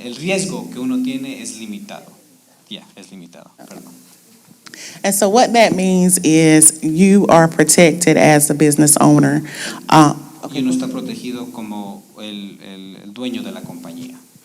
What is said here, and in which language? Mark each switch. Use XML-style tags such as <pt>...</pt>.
<es>El riesgo que uno tiene es limitado. Yeah, es limitado, perdón.</es> <en>And so what that means is you are protected as a business owner.</en> <es>Y uno está protegido como el dueño de la compañía.</es>